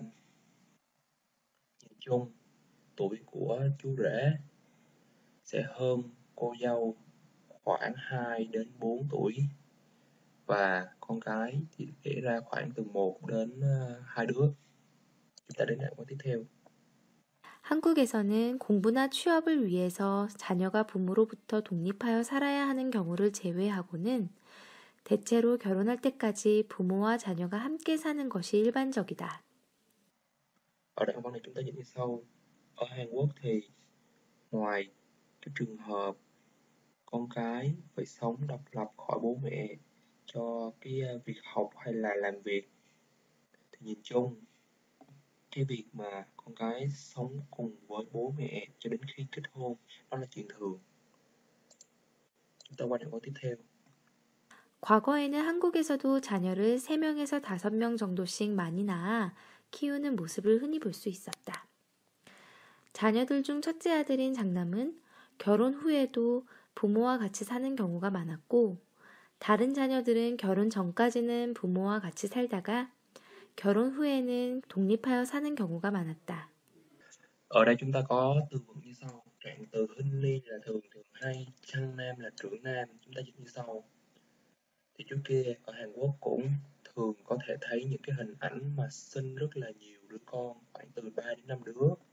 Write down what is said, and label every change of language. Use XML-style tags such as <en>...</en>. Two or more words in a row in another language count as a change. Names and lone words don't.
<vi>Nhìn chung, tuổi của chú rể sẽ hơn cô dâu khoảng 2 đến 4 tuổi, và con cái thì để ra khoảng từ 1 đến 2 đứa. Chúng ta đến đoạn văn tiếp theo.</vi> <ko>한국에서는 공부나 취업을 위해서 자녀가 부모로부터 독립하여 살아야 하는 경우를 제외하고는 대체로 결혼할 때까지 부모와 자녀가 함께 사는 것이 일반적이다.</ko> <vi>Ở đoạn văn này chúng ta dịch như sau. Ở Hàn Quốc thì ngoài cái trường hợp con cái phải sống độc lập khỏi bố mẹ cho cái việc học hay là làm việc, thì nhìn chung cái việc mà con cái sống cùng với bố mẹ cho đến khi kết hôn đó là chuyện thường. Chúng ta qua đoạn văn tiếp theo.</vi> <ko>과거에는 한국에서도 자녀를 3명에서 5명 정도씩 많이 낳아 키우는 모습을 흔히 볼 수 있었다. 자녀들 중 첫째 아들인 장남은 결혼 후에도 부모와 같이 사는 경우가 많았고, 다른 자녀들은 결혼 전까지는 부모와 같이 살다가 결혼 후에는 독립하여 사는 경우가 많았다.</ko> <vi>Ở đây chúng ta có từ vựng như sau. Trạng từ Hinh Ly là thường thường hay, Chăng Nam là trưởng nam. Chúng ta dịch như sau. Thì trước kia ở Hàn Quốc cũng thường có thể thấy những cái hình ảnh mà sinh rất là nhiều đứa con, khoảng từ 3 đến 5 đứa.</vi>